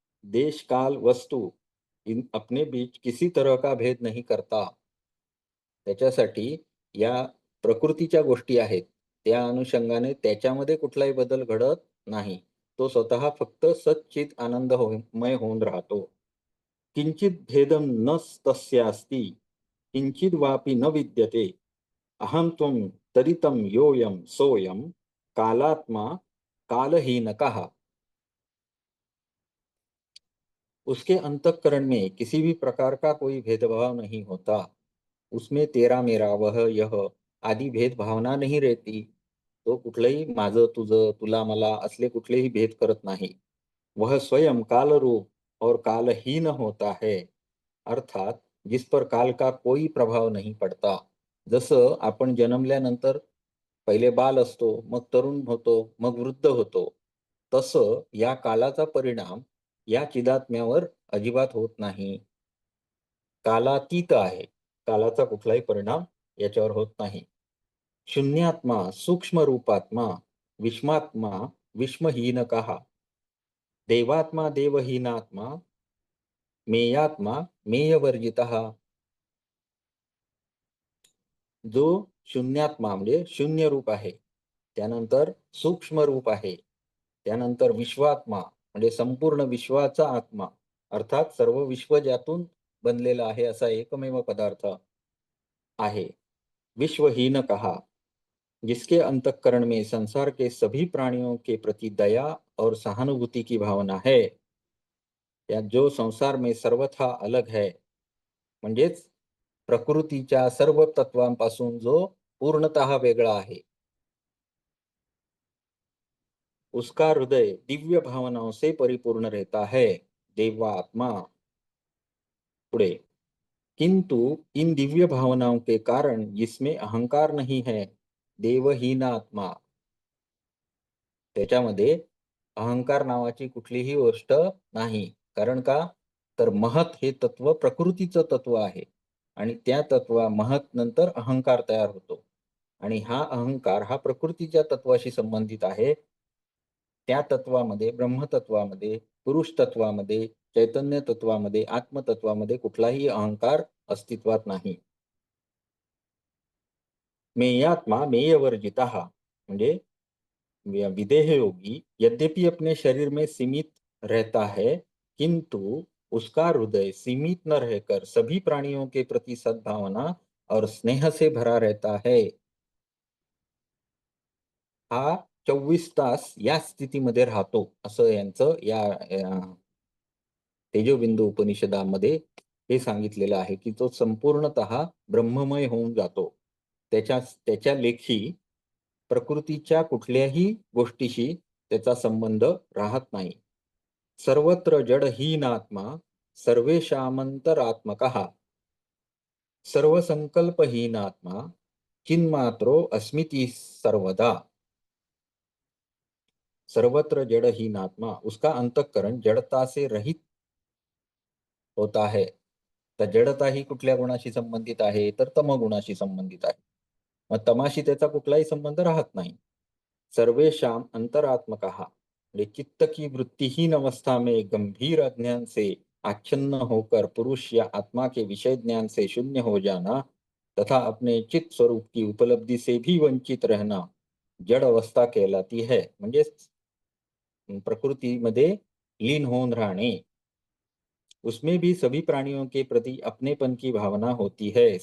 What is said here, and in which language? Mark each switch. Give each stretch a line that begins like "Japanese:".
Hindi: देश काल वस्तु इन अपने बीच किसी तरह का भेद नहीं करता.
Marathi: त्याच्यासाठी या प्रकृतीच्या गोष्टी आहेत, त्या अनुषंगाने त्याच्यामध्ये कुठलाही बदल घडत नाही. तो स्वतः फक्त सच्चित आनंदमय होऊन राहतो.
Sanskrit: किंचित भेदम न तस्यास्ति किंचित वापि न विद्यते अहम त्वं तदितं योऽयं सोऽयं कालात्मा कालहीनकः।
Hindi: उसके अंतःकरण में किसी भी प्रकार का कोई भेदभाव नहीं होता। उसमें तेरा मेरा वह यह आदि भेद भावना नहीं रहती.
Marathi: तो कुठलंही माझं तुझं तुला मला असले कुठलेही भेद करत नाही.
Hindi: वह स्वयं काल रूप और कालहीन होता है, अर्थात जिस पर काल का कोई प्रभाव नहीं पडता.
Marathi: जसं आपण जन्मल्यानंतर पहिले बाल असतो, मग तरुण होतो, मग वृद्ध होतो, तसं या कालाचा परिणाम या चिदात्म्यावर अजिबात होत नाही. कालातीत आहे. कालाचा कुठलाही परिणाम याच्यावर होत नाही.
Sanskrit: शून्यात्मा सूक्ष्म रूपात्मा विश्वात्मा विश्वहीनकः देवात्मा देवहीनात्मा मेयात्मा मेयवर्जितः.
Marathi: जो शून्यात्मा म्हणजे शून्य रूप आहे, त्यानंतर सूक्ष्म रूप आहे, त्यानंतर विश्वात्मा म्हणजे संपूर्ण विश्वाचा आत्मा, अर्थात सर्व विश्व ज्यातून बनलेला आहे असा एकमेव पदार्थ आहे.
Hindi: विश्वहीन कहा, जिसके अंतःकरण में संसार के सभी प्राणियों के प्रति दया और सहानुभूति की भावना है, या जो संसार में सर्वथा अलग है,
Marathi: म्हणजेच प्रकृतीच्या सर्व तत्वांपासून जो पूर्णतः वेगळा आहे,
Hindi: उसका हृदय दिव्य भावनाओं से परिपूर्ण रहता है. देवात्मा. पुढे, किंतु इन दिव्य भावनाओं के कारण जिसमें अहंकार नहीं है, देवहीनात्मा,
Marathi: त्याच्यामध्ये अहंकार नावाची कुठलीही गोष्ट नाही. कारण का? तर महत हे तत्व प्रकृतीचं तत्व आहे आणि त्या तत्वा महत नंतर अहंकार तयार होतो आणि हा अहंकार हा प्रकृतीच्या तत्वाशी संबंधित आहे. त्या तत्वामध्ये, ब्रह्मतत्वामध्ये, पुरुष तत्वामध्ये, चैतन्य तत्वामध्ये, आत्मतत्वामध्ये कुठलाही अहंकार अस्तित्वात नाही.
Sanskrit: मेयात्मा मेयवर्जितः
Hindi: म्हणजे विदेह योगी यद्यपि अपने शरीर में सीमित रहता है, किंतु उसका हृदय सीमित न रहकर सभी प्राणियों के प्रति सद्भावना और स्नेह से भरा रहता है.
Marathi: हा 24 तास या स्थितीमध्ये राहतो, असं यांचं या तेजोबिंदू उपनिषदामध्ये हे सांगितलेलं आहे, की तो संपूर्णतः ब्रह्ममय होऊन जातो. त्याच्या लेखी प्रकृतीच्या कुठल्याही गोष्टीशी त्याचा संबंध राहत नाही.
Sanskrit: सर्वत्र जडहीनात्मा सर्वेषामंतरात्मकः सर्वसंकल्पहीनात्मा चिन्मात्रो अस्मिति सर्वदा. सर्वत्र जडहीनात्मा,
Hindi: उसका अंतःकरण जड़ता से रहित होता है.
Marathi: तर जडता ही कुठल्या गुणाशी संबंधित आहे, तर तमगुणाशी संबंधित आहे. मग तमाशी त्याचा कुठलाही संबंध राहत नाही.
Sanskrit: सर्वेशाम अंतरात्मकः
Hindi: म्हणजे चित्त की वृत्तिहीन अवस्था में गंभीर अज्ञान से आच्छन्न होकर पुरुष या आत्मा के विषय ज्ञान से शून्य हो जाना तथा अपने चित्त स्वरूप की उपलब्धि से भी वंचित रहना जड़ अवस्था कहलाती है.
Marathi: म्हणजे प्रकृतीमध्ये लीन होऊन राहणे.
Hindi: उसमें भी सभी प्राणियों के प्रति अपनेपन की भावना होती है.